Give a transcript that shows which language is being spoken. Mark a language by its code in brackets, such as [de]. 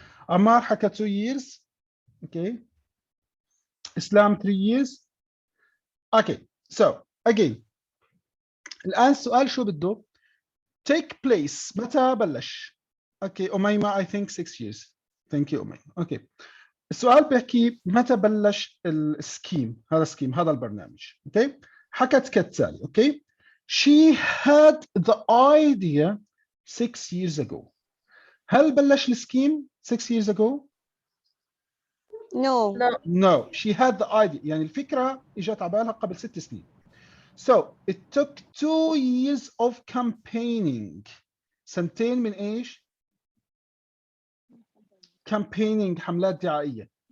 [ar] عمار حكى [en] 2 years. Okay. Islam 3 years. Okay. So again. [ar] الآن السؤال شو بده؟ [en] Take place. [ar] متى بلش؟ Okay. [en] أميمة I think 6 years. Thank you أميمة. Okay. [ar] السؤال بيحكي متى بلش السكيم. هذا السكيم هذا البرنامج. Okay. حكت كالتالي. Okay. [en] She had the idea 6 years ago. [ar] هل بلش السكيم [en] 6 years ago؟ No. No. She had the idea. [ar] يعني الفكرة اجت على بالها قبل 6 سنين. [en] So it took 2 years of campaigning. [ar] سنتين من ايش؟ campaigning حملات دعائية.